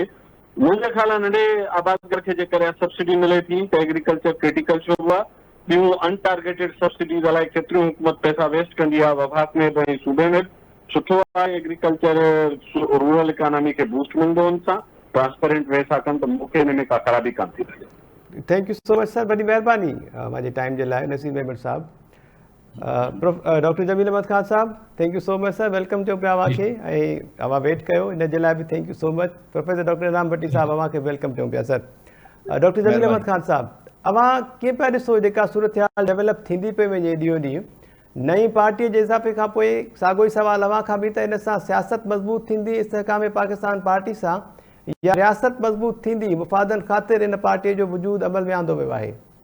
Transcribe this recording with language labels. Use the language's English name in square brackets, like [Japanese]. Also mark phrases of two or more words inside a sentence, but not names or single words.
[Sindhi] मुंहिंजे ख़्याल आहे नंढे आबादगर खे जेकर सब्सिडी मिले थी त [English] agriculture critical show [Sindhi] आहे। ॿियूं [English] untargeted subsidies [Sindhi] अलाए केतिरियूं हुकूमत पैसा वेस्ट कंदी आहे, वफ़ाक में बि सूबे में। सुठो आहे [English] agriculture rural economy [Sindhi] खे बूस्ट मिलंदो हुन सां, [English] transparent way [Sindhi] सां कनि त मूंखे हिन में का ख़राबी कान थी लॻे। [English] thank you so much sir, [Sindhi] वॾी महिरबानी मुंहिंजे टाइम जे लाइ। नसीब अहमद साहब, डॉक्टर जमील अहमद ख़ान साहब, [English] thank you so much sir, [Sindhi] वेलकम चयो पिया अव्हांखे ऐं अव्हां वेट कयो इन जे लाइ बि [English] thank you so much. [Sindhi] प्रोफेसर डॉक्टर राम भट्टी साहब, अव्हांखे वेलकम चयूं पिया सर। डॉक्टर जमील अहमद ख़ान साहब, अव्हां कीअं पिया ॾिसो जेका सूरत हाल डेवलप थींदी पई वञे ॾींहों ॾींहुं नई पार्टीअ जे इज़ाफ़े खां पोइ? साॻियो ई सवाल अव्हां खां बि त इन सां सियासत मज़बूत थींदी इस्तेहकाम पाकिस्तान पार्टी सां, या रियासत मज़बूत थींदी मुफ़ादनि ख़ातिर इन पार्टीअ जो वजूद अमल में आंदो वियो आहे?